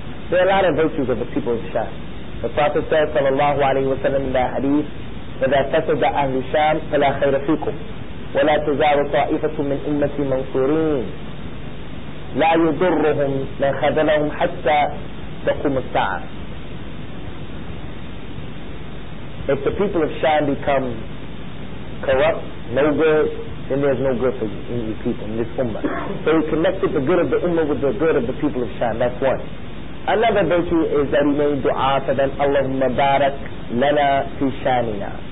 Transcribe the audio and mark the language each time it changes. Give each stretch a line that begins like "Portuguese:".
English: There are a lot of virtues of the people of Sham. The Prophet said, sallallahu alayhi wa sallam, in the hadith,
Arabic: إِذَا فَسَدَ أَهْلُ شَامٍ فَلَا خَيْرَ فِيكُمْ وَلَا تَزَالُ طَائِفَةٌ مِّنْ أُمَّتِي مَنْصُورِينَ لَا يُضُرُّهُمْ مَنْ خَذَلَهُمْ حَتَّى تَقُومَ السَّاعَةُ.
English: If the people of Sham become corrupt, no good, then there's no good for you people in this ummah. So he connected the good of the ummah with the good of the people of Sham. That's one. Another virtue is that he made dua for them.
Arabic: Allahumma barak lana fi shamina.